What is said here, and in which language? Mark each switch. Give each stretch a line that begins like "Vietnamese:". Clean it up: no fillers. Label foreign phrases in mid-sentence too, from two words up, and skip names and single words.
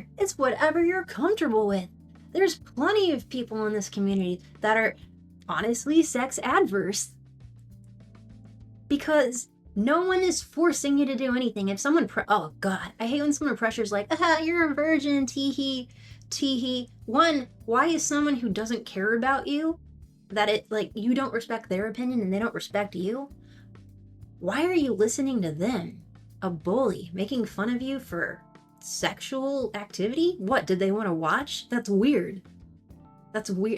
English: It's whatever you're comfortable with. There's plenty of people in this community that are honestly sex adverse. Because no one is forcing you to do anything. If someone oh god, I hate when someone pressures like, you're a virgin, tee-hee, tee-hee. One, why is someone who doesn't care about you, that it like you don't respect their opinion and they don't respect you, why are you listening to them? A bully making fun of you for sexual activity? What, did they want to watch? That's weird. That's weird.